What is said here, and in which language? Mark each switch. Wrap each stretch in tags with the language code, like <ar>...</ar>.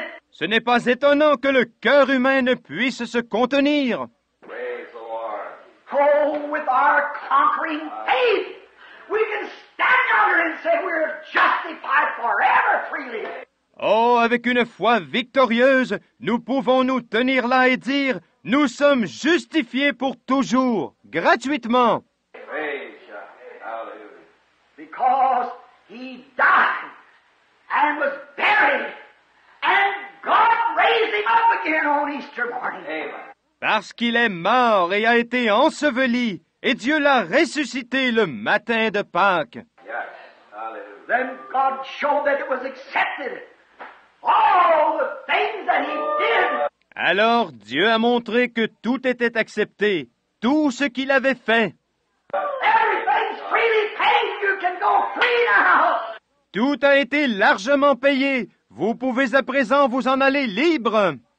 <fr>Ce n'est pas étonnant que le cœur humain ne puisse se contenir.</fr> <en>Praise the Lord. Oh, with our conquering faith, we can stand yonder and say we're justified forever freely.</en> <fr>Oh, avec une foi victorieuse, nous pouvons nous tenir là et dire, nous sommes justifiés pour toujours, gratuitement.</fr> <en>Praise God. Hallelujah. Because he died and was buried, and God raised him up again on Easter morning. Amen.</en> <fr>Parce qu'il est mort et a été enseveli, et Dieu l'a ressuscité le matin de Pâques.</fr> <en>Yes. Hallelujah. Then God showed that it was accepted. All the things that he did.</en> <fr>Alors Dieu a montré que tout était accepté, tout ce qu'il avait fait.</fr> <en>Everything's freely paid. You can go free now.</en> <fr>Tout a été largement payé. Vous pouvez à présent vous en aller libre.</fr>